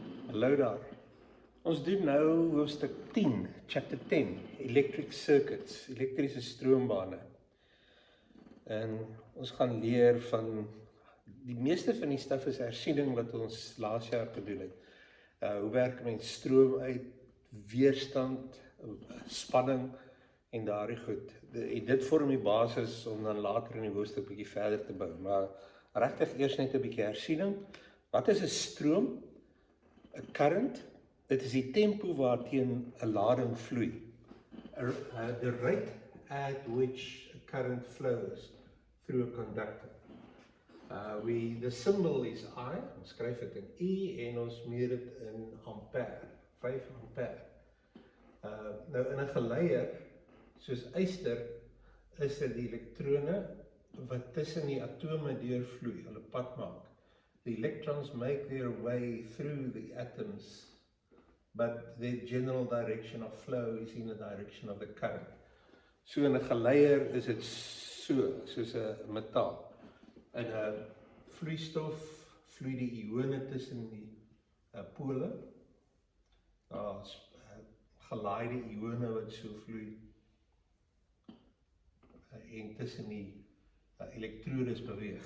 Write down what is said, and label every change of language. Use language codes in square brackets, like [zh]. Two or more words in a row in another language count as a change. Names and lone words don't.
[af] Hallo daar. Ons doen nou hoofstuk 10, [en] chapter 10, electric circuits, [af] elektrische stroombane. En ons gaan leer van, die meeste van die staf is hersiening wat ons laas jaar gedoen het. Hoe werk mens stroom uit, weerstand, spanning en daardie goed. Dit vorm die basis om dan later in die hoofstuk 'n bietjie verder te bou. Maar regtig eers net 'n bietjie hersiening. Wat is 'n stroom? 'n current, dit is die tempo waarteen 'n lading vloei. [en] The rate at which a current flows through a conductor. The symbol is I, [af] ons skryf dit in E en ons meet dit in ampère, 5 ampère. Nou in 'n geleier, soos yster, is dit die elektrone wat tussen die atome deurvloei, hulle pad maak. [en] The electrons make their way through the atoms, but their general direction of flow is in the direction of the current. [af] So in 'n geleier is dit soos 'n metaal. In 'n vloeistof vloei die ione tussen die pole. Daar's gelaaide ione wat so vloei en tussen die elektrodes beweeg.